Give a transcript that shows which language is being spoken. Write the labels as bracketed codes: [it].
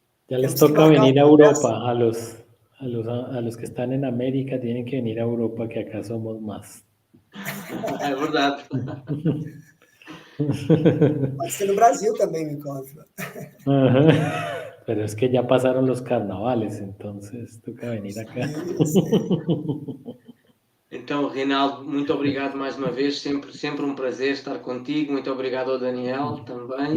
[es] Ya les toca venir a Europa, a los que están en América tienen que venir a Europa, que acá somos más. [pt] É verdade. Pode ser no Brasil também, me encontro. [es] Pero es que ya pasaron los carnavales, entonces toca venir acá. [pt] Então, Reinaldo, muito obrigado mais uma vez, sempre um prazer estar contigo. Muito obrigado ao Daniel também.